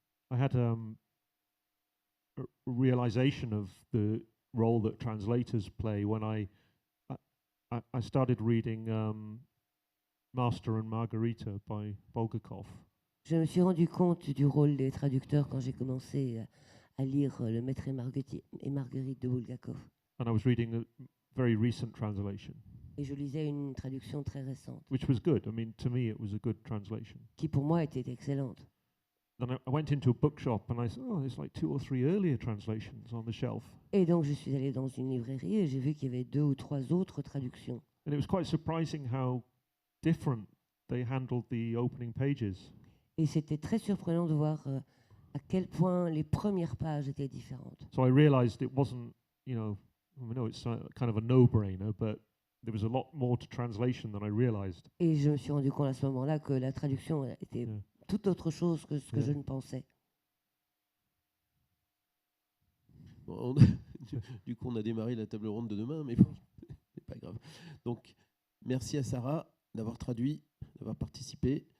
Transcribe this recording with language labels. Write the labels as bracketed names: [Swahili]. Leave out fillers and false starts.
[English] I had a realization of the role that translators play when I started reading Master and Margarita by Bulgakov. [French] Je me suis rendu compte du rôle des traducteurs quand j'ai commencé à lire Le Maître et Marguerite de Bulgakov. [English] And I was reading a very recent translation, [French] Et je lisais une traduction très récente, [English] which was good. I mean, to me, it was a good translation. [French] qui pour moi était excellente. [English] Then I went into a bookshop and I said, oh, there's like 2 or 3 earlier translations on the shelf. [French] Et donc je suis allée dans une librairie et j'ai vu qu'il y avait 2 ou 3 autres traductions. [English] And it was quite surprising how different they handled the opening pages. [French] Et c'était très surprenant de voir à quel point les premières pages étaient différentes. [English] So I realized it wasn't, you know, I know it's kind of a no-brainer, but there was a lot more to translation than I realized. [French] Et je me suis rendu compte à ce moment-là que la traduction était [English] Yeah. [French] tout autre chose que ce que [English] Yeah. [French] je ne pensais. Bon, du coup, on a démarré la table ronde de demain, mais bon, c'est pas grave. Donc, merci à Sarah. d'avoir traduit, d'avoir participé.